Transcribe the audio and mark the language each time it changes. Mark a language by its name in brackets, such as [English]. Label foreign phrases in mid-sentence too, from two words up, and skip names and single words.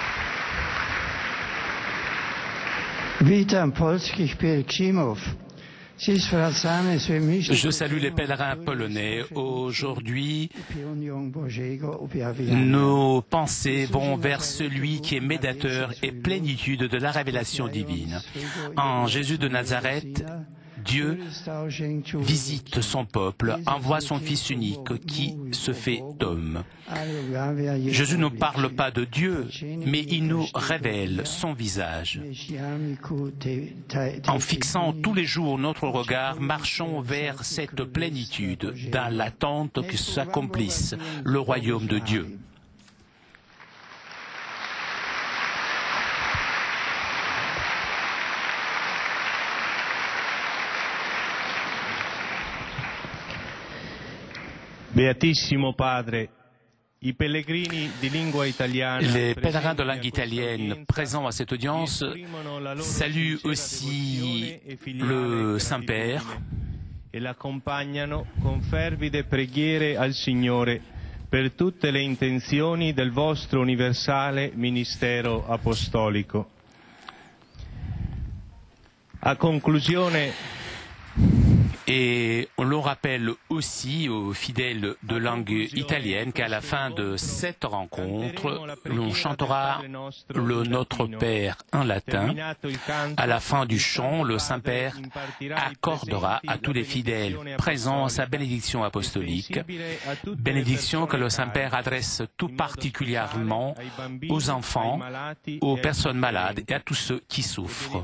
[Polish] Witam polskich pielgrzymów [French] Je salue les pèlerins polonais. Aujourd'hui, nos pensées vont vers celui qui est médiateur et plénitude de la révélation divine. En Jésus de Nazareth, Dieu visite son peuple, envoie son Fils unique qui se fait homme. Jésus ne parle pas de Dieu, mais il nous révèle son visage. En fixant tous les jours notre regard, marchons vers cette plénitude, dans l'attente que s'accomplisse le royaume de Dieu. [Italian] Beatissimo Padre, i pellegrini di lingua italiana. [French] Les pèlerins de langue italienne présents à cette audience saluent aussi le Saint-Père [Italian] e l'accompagnano con fervide preghiere al Signore per tutte le intenzioni del vostro universale ministero apostolico. A conclusione [French] et on le rappelle aussi aux fidèles de langue italienne qu'à la fin de cette rencontre, l'on chantera le Notre Père en latin. À la fin du chant, le Saint-Père accordera à tous les fidèles présents sa bénédiction apostolique, bénédiction que le Saint-Père adresse tout particulièrement aux enfants, aux personnes malades et à tous ceux qui souffrent.